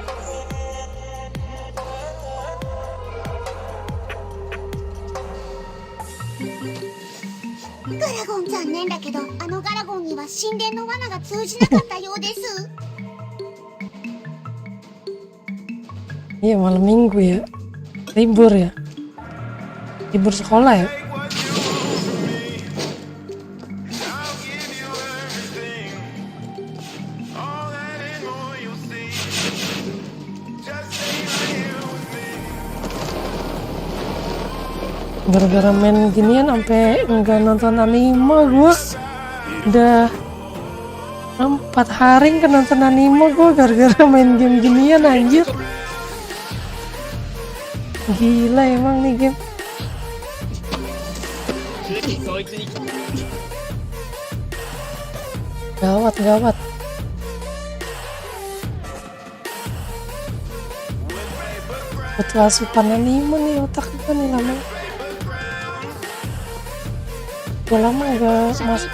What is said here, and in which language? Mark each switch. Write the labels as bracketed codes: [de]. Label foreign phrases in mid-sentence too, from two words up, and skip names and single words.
[ja] ガラゴン残念だけど、あのガラゴンには神殿の罠が通じなかったようです。 [id] Iya malam minggu ya, libur ya, libur sekolah ya. Gara-gara main ginian sampai enggak nonton anime gue. Udah 4 hari nggak nonton anime gue gara-gara main game ginian anjir. Gila emang nih game. [ja] そいつに [id] Gawat gawat. Butuh asupan anime nih otak gue nih lama. Udah lama gak [ja] 射程 [id] masuk.